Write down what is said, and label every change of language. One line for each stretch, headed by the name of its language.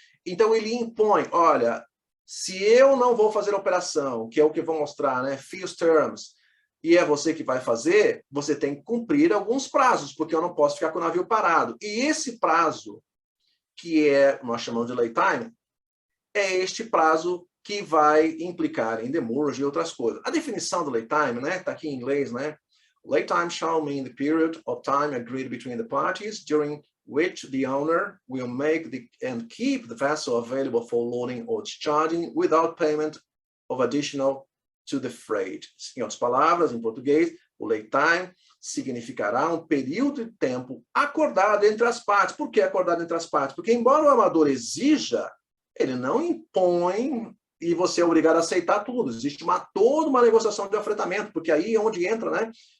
Portuguese: Então, ele impõe, olha, se eu não vou fazer a operação, que é o que vou mostrar, né, fees terms, e é você que vai fazer, você tem que cumprir alguns prazos, porque eu não posso ficar com o navio parado. E esse prazo, que nós chamamos de lay time, é este prazo que vai implicar em demurrage e outras coisas. A definição do lay time, né, está aqui em inglês, né?
English: Lay time shall mean the period of time agreed between the parties during which the owner will make and keep the vessel available for loading or discharging without payment of additional to the freight.
Portuguese: Em outras palavras, em português, o lay time significará um período de tempo acordado entre as partes. Por que acordado entre as partes? Porque, embora o armador exija, ele não impõe e você é obrigado a aceitar tudo. Existe toda uma negociação de afretamento, porque aí é onde entra, né?